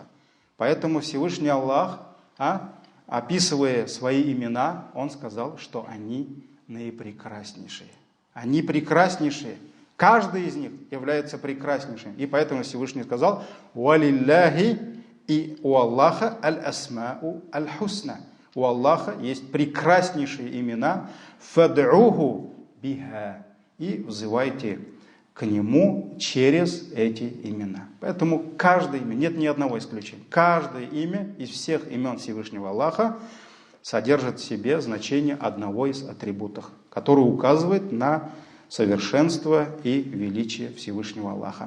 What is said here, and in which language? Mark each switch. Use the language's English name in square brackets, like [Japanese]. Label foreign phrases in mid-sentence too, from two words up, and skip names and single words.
[Russian] Поэтому Всевышний Аллах, описывая свои имена, Он сказал, что они наипрекраснейшие. Они прекраснейшие. Каждый из них является прекраснейшим. И поэтому Всевышний сказал: «Валилляхи», и у Аллаха [Arabic] الأسماء الحسنى. [Russian] У Аллаха есть прекраснейшие имена. [Arabic] «فادعوه بها», [Russian] и взывайте к Нему через эти имена. Поэтому каждое имя, нет ни одного исключения, каждое имя из всех имен Всевышнего Аллаха содержит в себе значение одного из атрибутов, который указывает на совершенство и величие Всевышнего Аллаха.